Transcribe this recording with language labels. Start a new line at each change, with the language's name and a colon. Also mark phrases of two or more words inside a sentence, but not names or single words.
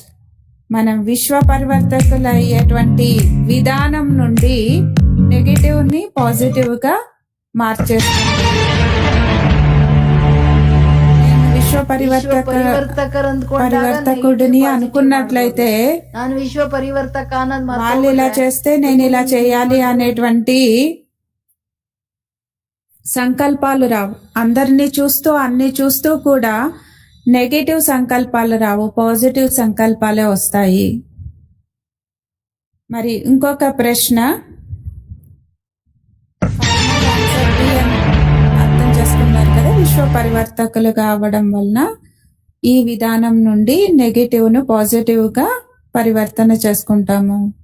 Telugu: మనం విశ్వ పరివర్తకులు అయ్యేటువంటి విధానం నుండి నెగటివ్ ని పాజిటివ్ గా మార్చేస్తుంది. నేను విశ్వ పరివర్తకుడిని అనుకున్నట్లయితే
Kannada: ನಾನು ವಿಶ್ವ ಪರಿವರ್ತಕ ಅನ್ನೋದು
Telugu: వాళ్ళు ఇలా చేస్తే నేను ఇలా చేయాలి అనేటువంటి సంకల్పాలు రావు. అందరినీ చూస్తూ అన్ని చూస్తూ కూడా నెగటివ్ సంకల్పాలు రావు, పాజిటివ్ సంకల్పాలే వస్తాయి. మరి ఇంకొక ప్రశ్న, అర్థం చేసుకున్నారు కదా, విశ్వ పరివర్తకులు కావడం వలన ఈ విధానం నుండి నెగటివ్ ను పాజిటివ్ గా పరివర్తన చేసుకుంటాము.